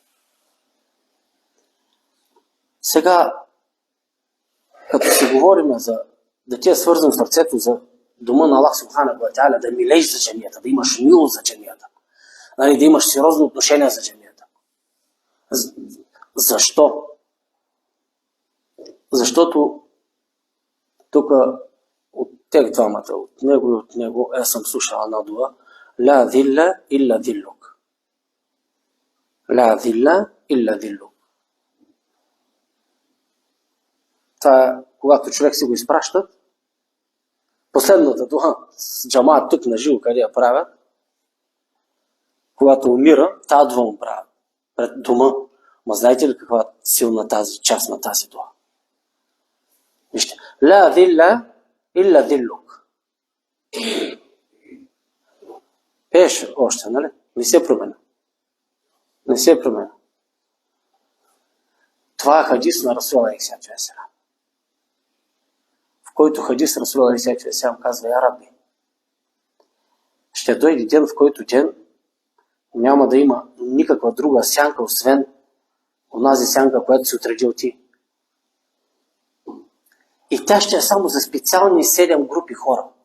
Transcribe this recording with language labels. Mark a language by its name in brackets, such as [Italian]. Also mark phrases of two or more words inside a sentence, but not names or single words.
[Bulgarian] Сега, като се говорим за да ти е свързан сърцето за дома на [Arabic] الله سبحانه وتعالى, [Bulgarian] да милееш за джамията, да имаш милост за джамията, нали, да имаш сериозно отношение за джамията. Защо? Защото тук от тех двамата, от него и от него, аз съм слушал една дуа, [Arabic] لا ظل إلا ظلك. لا ظل إلا ظلك. [Bulgarian] Това, когато човек си го изпращат, последната дуа с джамаат тук на живо, къде я правят, когато умира, тази дуа му правят пред дома. Ма знаете ли каква силна тази част на тази дуа? Вижте, [Arabic] لا ظل إلا ظلك. [Bulgarian] Пееш още, нали? Не се променя. Не се променя. Това е хадис на [Arabic] رسول عليه السلام. [Bulgarian] В който хадис [Arabic] رسول عليه السلام [Bulgarian] казва: [Arabic] يا ربي, [Bulgarian] ще дойде ден, в който ден няма да има никаква друга сянка, освен онази сянка, която си отредил ти. И тя ще е само за специални 7 групи хора.